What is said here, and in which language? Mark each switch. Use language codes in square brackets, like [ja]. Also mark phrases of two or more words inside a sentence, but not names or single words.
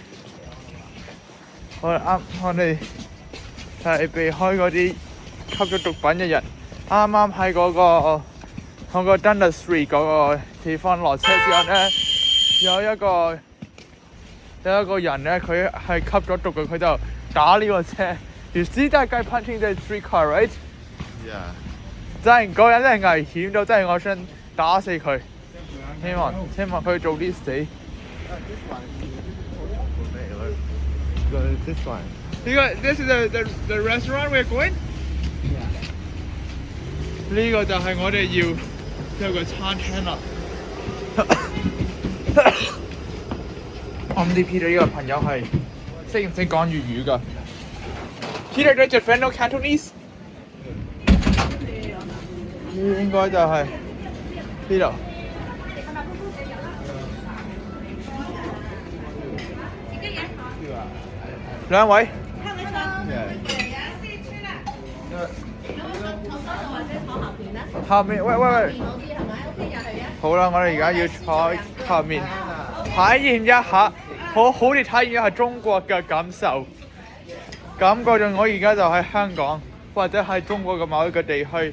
[yue] 我哋係避開嗰啲吸咗毒品嘅人。啱啱喺嗰個 Dundas Street 嗰個地方落車之後呢，有一個人呢，佢係吸咗毒嘅，佢就打呢個車。 [en] You see that guy punching the streetcar, right? Yeah. [yue] 真係嗰人真係危險到，真係我想打死佢。希望佢早啲死。 [en] This one. Go to this one. This is the restaurant we're going。 Yeah. [yue] 呢個就係我哋要有個餐廳啦。我唔知 Peter 呢個朋友係識唔識講粵語㗎 ？ [en] Peter, does your friend know Cantonese？ [yue] 應該就係 Peter。兩位。後面，喂，好啦，我哋而家要坐後面，體驗一下，好似體驗一下中國嘅感受，感覺到我而家就喺香港，或者喺中國嘅某一個地區。